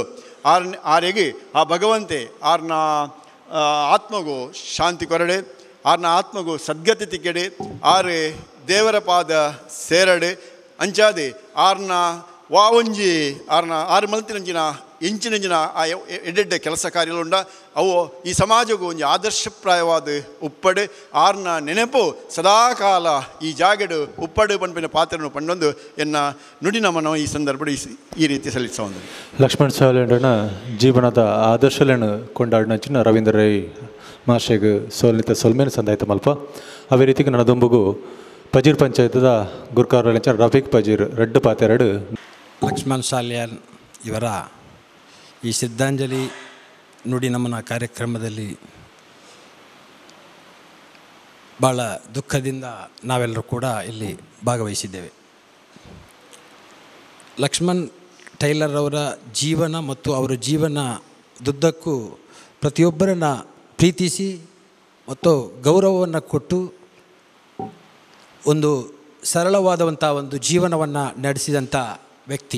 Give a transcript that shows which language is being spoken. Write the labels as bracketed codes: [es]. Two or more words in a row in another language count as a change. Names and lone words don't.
[tcy] ಆರೆಗೆ ಆ ಭಗವಂತೆ ಆರ್ನ ಆತ್ಮಗೂ ಶಾಂತಿ ಕೊರಡೆ ಆರ್ನ ಆತ್ಮಗೂ ಸದ್ಗತಿ ತಿಕ್ಕೆಡೆ ಆರೆ ದೇವರ ಪಾದ ಸೇರಡೆ ಅಂಚಾದೆ ಆರ್ನ ಒಂಜಿ ಆರು ಮಲ್ತಿನಂಚಿನ ಇಂಚಿನಂಚಿನ ಆ ಎಡ್ಡೆಡ್ಡೆ ಕೆಲಸ ಕಾರ್ಯಗಳುಂಡ ಅವು ಈ ಸಮಾಜಕ್ಕೂ ಒಂಜಿ ಆದರ್ಶಪ್ರಾಯವಾದ ಉಪ್ಪಡು ಆರ್ನ ನೆನಪು ಸದಾಕಾಲ ಈ ಜಾಗೆಡು ಉಪ್ಪಡು ಪಂಪಿನ ಪಾತ್ರನು ಪಂಡೊಂದು ಎನ್ನ ನುಡಿ ನಮನ ಈ ಸಂದರ್ಭ ಈ ರೀತಿ ಸಲ್ಲಿಸೋದು ಲಕ್ಷ್ಮಣ್ ಸಾಲ್ಯಾನ್ರನ ಜೀವನದ ಆದರ್ಶಗಳನ್ನು ಕೊಂಡಾಡಿನಂಚಿನ ರವೀಂದ್ರ ರೈ ಮಾಷೆಗ್ ಸೋಲ್ನಿತ ಸೊಲ್ಮೇನ ಸಂದಾಯ್ತ ಮಲ್ಪ ಅವೇ ರೀತಿಗೆ ನನ್ನ ದುಂಬುಗು ಪಜೀರ್ ಪಂಚಾಯತದ ಗುರ್ಕಾರ್ವಲಿಂಚ ರಫೀಕ್ ಪಜೀರ್ ರೆಡ್ಡು ಪಾತೆರಡು [kn] ಲಕ್ಷ್ಮಣ್ ಸಾಲ್ಯಾನ್ ಇವರ ಈ ಶ್ರದ್ಧಾಂಜಲಿ ನುಡಿ ನಮನ ಕಾರ್ಯಕ್ರಮದಲ್ಲಿ ಭಾಳ ದುಃಖದಿಂದ ನಾವೆಲ್ಲರೂ ಕೂಡ ಇಲ್ಲಿ ಭಾಗವಹಿಸಿದ್ದೇವೆ. ಲಕ್ಷ್ಮಣ್ ಟೈಲರ್ ಅವರ ಜೀವನ ಮತ್ತು ಅವರ ಜೀವನದುದ್ದಕ್ಕೂ ಪ್ರತಿಯೊಬ್ಬರನ್ನು ಪ್ರೀತಿಸಿ ಮತ್ತು ಗೌರವವನ್ನು ಕೊಟ್ಟು ಒಂದು ಸರಳವಾದಂಥ ಒಂದು ಜೀವನವನ್ನು ನಡೆಸಿದಂಥ ವ್ಯಕ್ತಿ.